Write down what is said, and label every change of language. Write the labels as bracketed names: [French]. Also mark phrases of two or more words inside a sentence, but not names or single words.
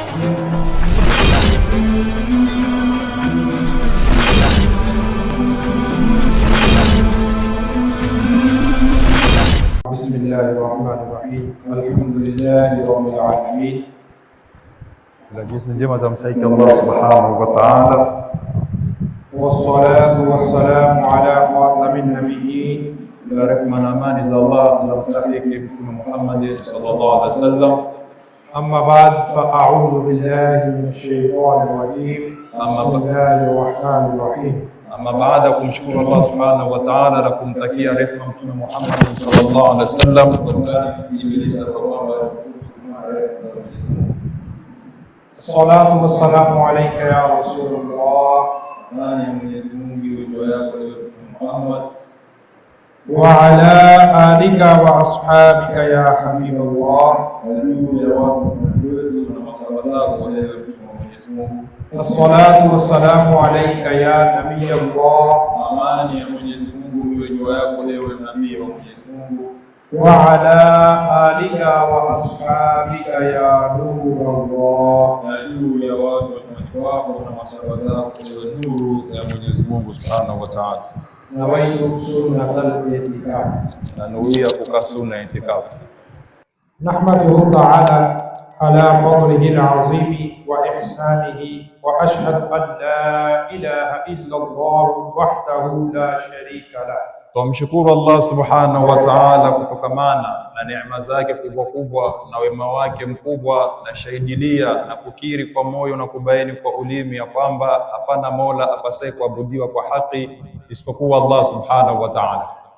[Arabic] بسم الله الرحمن الرحيم الحمد لله رب العالمين. [Swahili] Jinsi njema za msaiki [Arabic] الله سبحانه وتعالى, والصلاة والسلام على خاتم النبيين, [Swahili] rehma na amani za Allah za mstahiki Mtume Muhammad [Arabic] صلى الله عليه وسلم. أما بعد، فأعوذ بالله من الشيطان الرجيم. بسم الله الرحمن الرحيم. [Swahili] Amma baada kumshukuru [Arabic] الله سبحانه وتعالى [Swahili] na kumtakia rehma Mtume Muhammad [Arabic] صلى الله عليه وسلم, الصلاة والسلام عليك يا رسول الله وعلى آلك وأصحابك يا حبيب الله. الصلاة والسلام عليك يا نبي الله, [Swahili] amani ya Mwenyezi Mungu iwe juu yako ewe nabii wa Mwenyezi Mungu, [Arabic] وعلى آلك وأصحابك يا نور الله, [Swahili] na juu ya watu wako na masahaba zako ewe nuru ya Mwenyezi Mungu [Arabic] سبحانه وتعالى. نويت سنة الاعتكاف, [Swahili] na nuia kukaa sunna itikaf. [Arabic] نحمده تعالى على فضله العظيم وإحسانه وأشهد أن لا إله إلا الله وحده لا شريك له. [Swahili] Tumshukuru [Arabic] الله سبحانه وتعالى [Swahili] kutokamana na neema zake kubwa na wema wake mkubwa, na shahidilia na kukiri kwa moyo na kubaini kwa ulimi ya kwamba hapana mola apasaye kuabudiwa kwa haki isipokuwa [Arabic] الله سبحانه وتعالى.